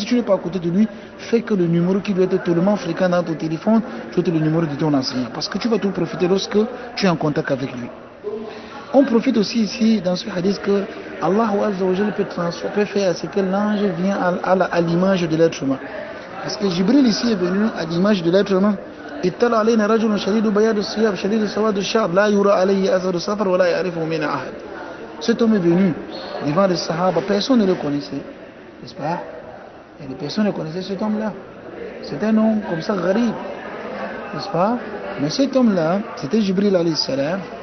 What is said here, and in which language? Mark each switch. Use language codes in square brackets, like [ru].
[fr] Même si tu n'es pas à côté de lui, fais que le numéro qui doit être tellement fréquent dans ton téléphone soit le numéro de ton enseignant. Parce que tu vas tout profiter lorsque tu es en contact avec lui. On profite aussi ici dans ce hadith que Allah peut faire à ce que l'ange vienne à l'image de l'être humain. Parce que Jibril ici est venu à l'image de l'être humain. [ar] اطلع علينا رجل شديد بياض الثياب شديد سواد الشعر لا يرى عليه اثر السفر ولا يعرفه من احد. [fr] Cet homme est venu devant les Sahaba, personne ne le connaissait, n'est-ce pas? Et les personnes ne connaissaient cet homme-là. C'est un homme comme ça, gharib, n'est-ce pas? Mais cet homme-là, c'était Jibril alayhi salam.